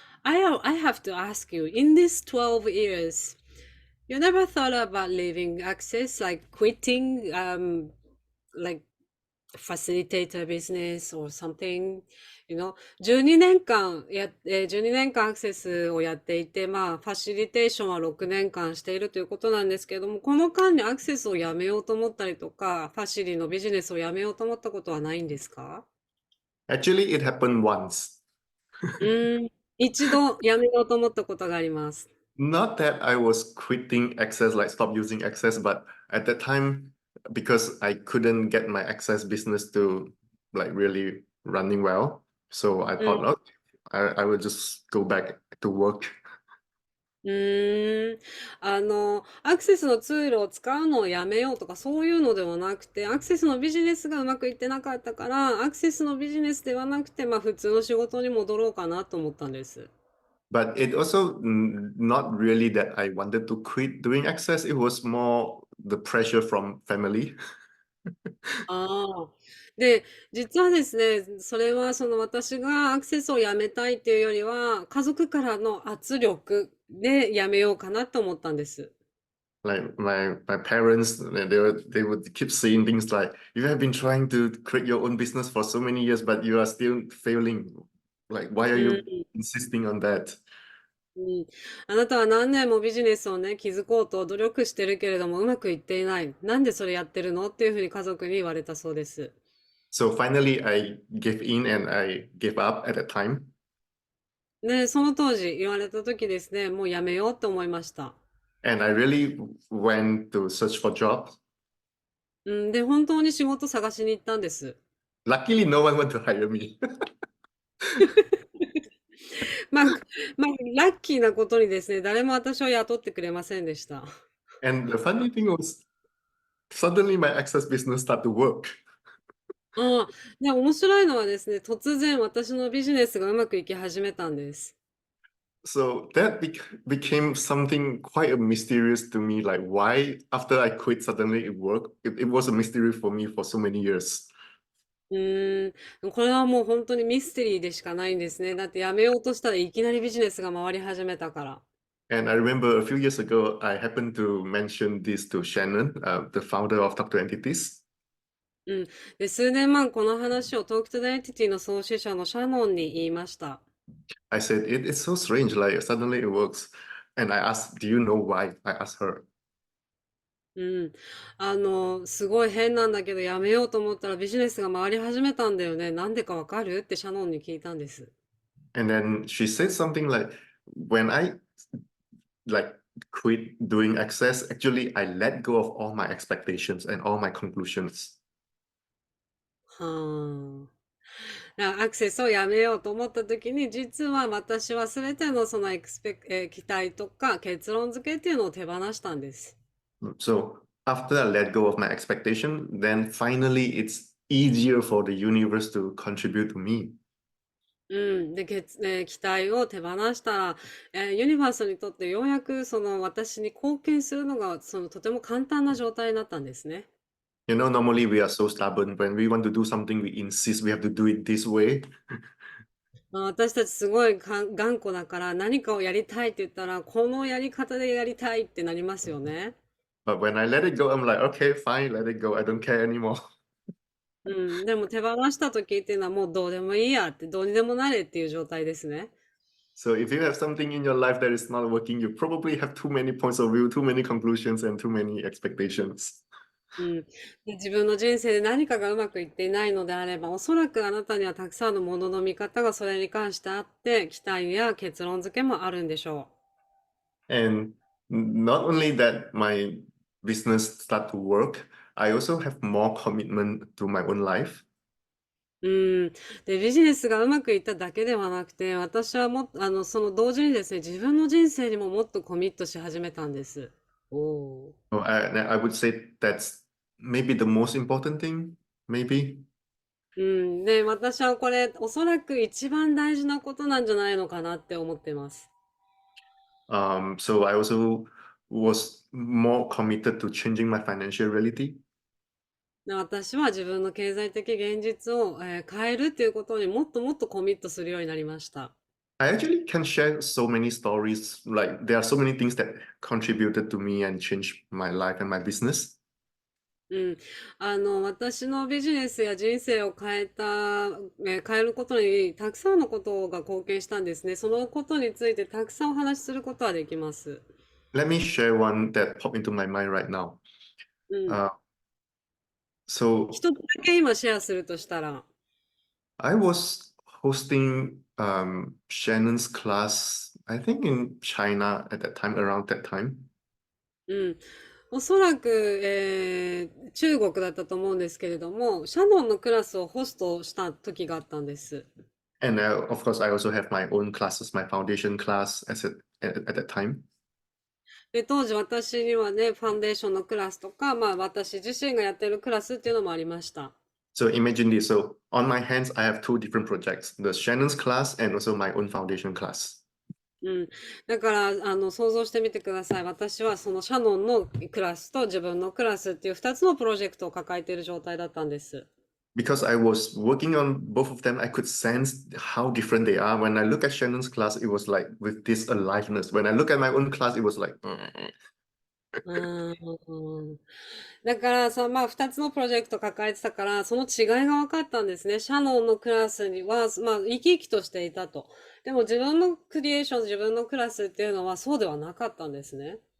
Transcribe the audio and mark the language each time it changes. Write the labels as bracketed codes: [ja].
[en] I have to ask you, in these 12 years, you never thought about leaving Access, like quitting, like facilitator business or something, [ja] 12年間12年間アクセスをやっていて、まあ、ファシリテーションは6年間しているということなんですけれども、この間にアクセスをやめようと思ったりとか、ファシリのビジネスをやめようと思ったことはないんですか？ [en] actually it happened once. [ja] うーん、一度やめようと思ったことがあります。 [en] Not that I was quitting Access, like stop using Access, but at that time, because I couldn't get my Access business to like really running well, so I うん。 thought, oh, I will just go back to work. うーん。 [ja] アクセスのツールを使うのをやめようとかそういうのではなくて、アクセスのビジネスがうまくいってなかったから、アクセスのビジネスではなくて、まあ普通の仕事に戻ろうかなと思ったんです。 [en] But it also not really that I wanted to quit doing Access. It was more the pressure from family. ああ。 [ja] で、実はですね、それはその私がアクセスをやめたいっていうよりは、家族からの圧力でやめようかなと思ったんです。 [en] Like my parents, they would keep saying things like, "You have been trying to create your own business for so many years, but you are still failing. Like, why are う you ん。 insisting on that?" [ja] うん、あなたは何年もビジネスをね、築こうと努力してるけれどもうまくいっていない。なんでそれやってるのっていうふうに家族に言われたそうです。 [en] So finally, I gave in and I gave up at that time. [ja] で、その当時言われた時ですね、もうやめようって思いました。 [en] And I really went to search for jobs. [ja] うん、で、本当に仕事探しに行ったんです。 [en] Luckily, no one wanted to hire me. [ja] まあ、まあ、ラッキーなことにですね、誰も私を雇ってくれませんでした。 [en] And the funny thing was, suddenly my access business started to work. [ja] ああ、で、面白いのはですね、突然私のビジネスがうまくいき始めたんです。 [en] So that became something quite a mysterious to me. Like, why after I quit, suddenly it worked? It was a mystery for me for so many years. [ja] うーん、これはもう本当にミステリーでしかないんですね。だってやめようとしたらいきなりビジネスが回り始めたから。 [en] And I remember a few years ago, I happened to mention this to Shannon, the founder of Talk to Entities. うん。 [ja] で、数年前この話をトークトゥダイエンティティの創始者のシャノンに言いました。 [en] I said, it's so strange, like suddenly it works. And I asked, do you know why? I asked her. うん。 [ja] すごい変なんだけどやめようと思ったらビジネスが回り始めたんだよね。なんでかわかるってシャノンに聞いたんです。 [en] And then she said something like, when I like quit doing access, actually, I let go of all my expectations and all my conclusions. はあ。 [ja] アクセスをやめようと思った時に、実は私は全てのその期待とか結論付けっていうのを手放したんです。 [en] So after I let go of my expectation, then finally it's easier for the universe to contribute to me. うん。 [ja] で、期待を手放したら、ユニバースにとってようやくその私に貢献するのがそのとても簡単な状態になったんですね。 [en] You know, normally we are so stubborn. When we want to do something, we insist we have to do it this way. [ja] 私たちすごい頑固だから何かをやりたいって言ったら、このやり方でやりたいってなりますよね。 [en] But when I let it go, I'm like, okay, fine, let it go. I don't care anymore. うん。 [ja] でも手放した時っていうのはもうどうでもいいやって、どうにでもなれっていう状態ですね。 [en] So if you have something in your life that is not working, you probably have too many points of view, too many conclusions, and too many expectations. うん。 [ja] で、自分の人生で何かがうまくいっていないのであれば、おそらくあなたにはたくさんのものの見方がそれに関してあって、期待や結論付けもあるんでしょ [en] And not only that, my business start to work, I also have more commitment to my own life. う。うん。 [ja] で、ビジネスがうまくいっただけではなくて、私はもっと、その同時にですね、自分の人生にももっとコミットし始めたんです。おお。 [en] So I would say that's maybe the most important thing, maybe. うん。 [ja] で、私はこれ、おそらく一番大事なことなんじゃないのかなって思ってます。 [en] So I also was more committed to changing my financial reality. [ja] で、私は自分の経済的現実を、変えるっていうことにもっともっとコミットするようになりました。 [en] I actually can share so many stories. Like there are so many things that contributed to me and changed my life and my business. うん。 [ja] 私のビジネスや人生を変えることにたくさんのことが貢献したんですね。そのことについてたくさんお話しすることはできます。 [en] Let me share one that popped into my mind right now. うん。 Uh, so [ja] 一つだけ今シェアするとしたら、 [en] I was hosting Shannon's class, I think in China at that time, around that time. うん。 [ja] おそらく、中国だったと思うんですけれども、シャノンのクラスをホストした時があったんです。 [en] And of course, I also have my own classes, my foundation class at that time. [ja] で、当時私にはね、ファンデーションのクラスとか、まあ私自身がやってるクラスっていうのもありました。 [en] So imagine this. So on my hands, I have two different projects, the Shannon's class and also my own foundation class. うん。 [ja] だから、想像してみてください。私はそのシャノンのクラスと自分のクラスっていう2つのプロジェクトを抱えている状態だったんです。 [en] Because I was working on both of them, I could sense how different they are. When I look at Shannon's class, it was like with this aliveness. When I look at my own class, it was like, うーん。 [ja] だから、まあ、2つのプロジェクト抱えてたから、その違いが分かったんですね。シャノンのクラスには、まあ、生き生きとしていたと。でも自分のクリエーション、自分のクラスっていうのはそうではなかったんですね。